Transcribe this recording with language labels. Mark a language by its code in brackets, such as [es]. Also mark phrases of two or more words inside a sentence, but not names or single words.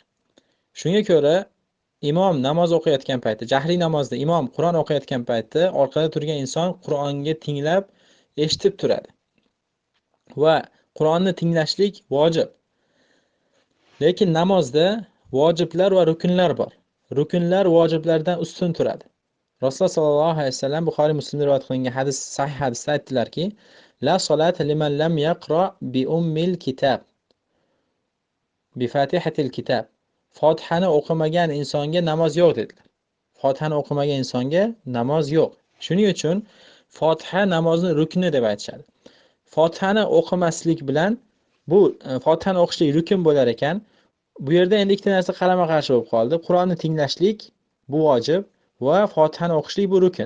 [uz] Shunga ko'ra, imom namoz o'qiyotgan paytda, jahriy namozda imom Qur'on o'qiyotgan paytda orqada turgan inson Qur'onga tinglab, eshitib turadi. Va Qur'onni tinglashlik vojib. Lekin namozda vojiblar va rukunlar bor. Rukunlar vojiblardan ustun turadi. Rasululloh [ar] صلى الله عليه وسلم [uz] Buxoriy Muslimda rivoyat qilingan sahih hadisda aytdilarki: [ar] "لا صلاة لمن لم يقرأ بأم الكتاب، بفاتحة الكتاب." [uz] Fotihani o'qimagan insonga namoz yo'q dedilar. Fotihani o'qimagan insonga namoz yo'q. Shuning uchun Fotiha namozning rukni deb aytishadi. Fotihani o'qimaslik bilan bu Fotihani o'qishlik rukun bo'lar ekan. Bu yerda endi ikkita narsa qarama-qarshi bo'lib qoldi. Qur'onni tinglashlik bu vojib va Fotihani o'qishlik bu rukun.